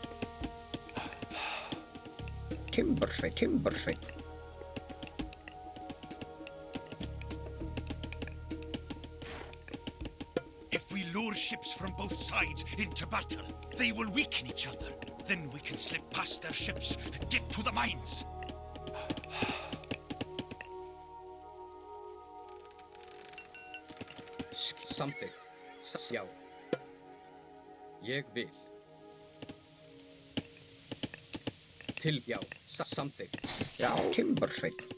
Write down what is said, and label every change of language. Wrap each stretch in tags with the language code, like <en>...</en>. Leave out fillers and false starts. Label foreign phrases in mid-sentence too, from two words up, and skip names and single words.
<is>Timbersveit, Timbersveit.</is> <en>If we lure ships from both sides into battle, they will weaken each other. Then we can slip past their ships and get to the mines.</en> <is>Samþykkt. Já. Ég vil. Já, samþykkt. Já, Timbersveit.</is>